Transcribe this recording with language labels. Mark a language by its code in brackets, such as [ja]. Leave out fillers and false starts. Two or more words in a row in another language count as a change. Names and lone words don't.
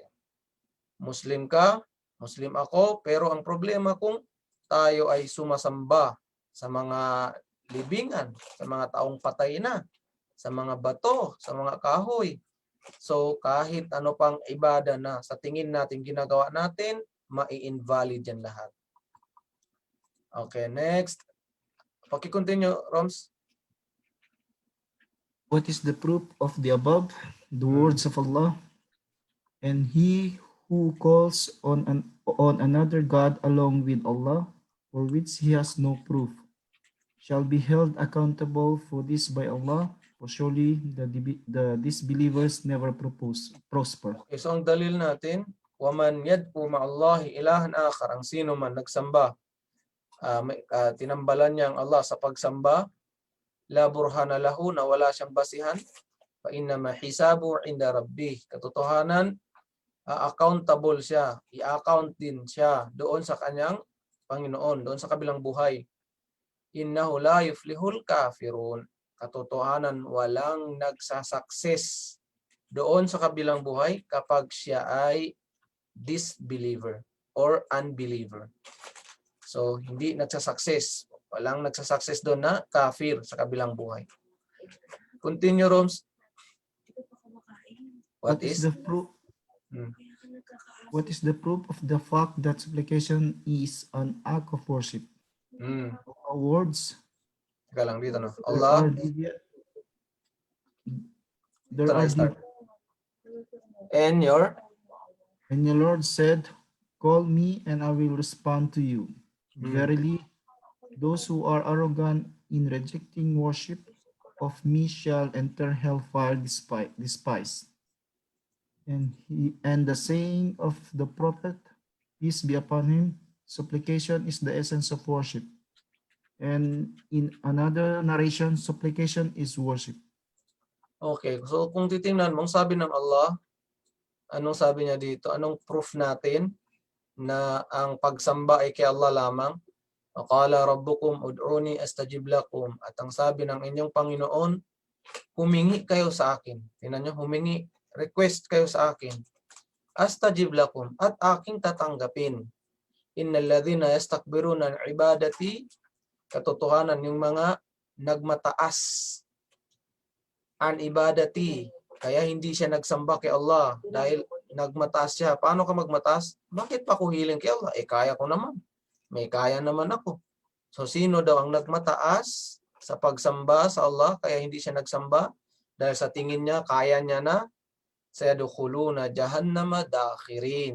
[tl] Muslim ka, Muslim ako, pero ang problema kung tayo ay sumasamba sa mga libingan, sa mga taong patay na, sa mga bato, sa mga kahoy. So kahit ano pang ibada na sa tingin natin ginagawa natin, mai-invalid yan lahat. [en] Okay, next. [tl] Paki-continue, Roms. [en] What is the proof of the above? The words of Allah. And he who calls on another God along with Allah, for which he has no proof, shall be held accountable for this by Allah, for surely the disbelievers never prosper. [tl] Okay, so ang dalil natin, [ar] ومن يدع مع الله إلها آخر, [tl] ang sino man nagsamba, tinambalan niya ang Allah sa pagsamba, [ar] لا برهان له, [tl] na wala siyang basihan, [ar] فإنما حسابه عند ربه, [tl] katotohanan, accountable siya, i-account din siya doon sa kanyang Panginoon, doon sa kabilang buhay. [ar] إنه لا يفلح الكافرون, [tl] katotohanan walang nagsasucess doon sa kabilang buhay kapag siya ay [en] disbeliever or unbeliever. [tl] So, hindi nagsasucess. Walang nagsasucess doon na kafir sa kabilang buhay. [en] Continue, Roms. What is the proof? What is the proof of the fact that supplication is an act of worship? Words. [tl] Teka lang dito, no? [en] There Allah. And your Lord said, call me and I will respond to you. Verily, those who are arrogant in rejecting worship of me shall enter hellfire despised. And the saying of the prophet, peace be upon him, supplication is the essence of worship. And in another narration, supplication is worship. [tl] Okay, so kung titingnan mong sabi ng Allah, Anong sabi niya dito? Anong proof natin na ang pagsamba ay kay Allah lamang? [ar] قال ربكم ادعوني أستجب لكم. [tl] At ang sabi ng inyong Panginoon, humingi kayo sa akin. Tingnan niyo, humingi, request kayo sa akin. [ar] أستجب لكم, [tl] at aking tatanggapin. [ar] إن الذين يستكبرون عن عبادتي, [tl] katotohanan yung mga nagmataas [ar] عن عبادتي, [tl] kaya hindi siya nagsamba kay Allah dahil nagmataas siya. Paano ka magmataas? Bakit pa ko hiling kay Allah? Kaya ko naman. May kaya naman ako. So sino daw ang nagmataas sa pagsamba sa Allah kaya hindi siya nagsamba? Dahil sa tingin niya, kaya niya na, [ar] سيدخلون جهنم داخرين.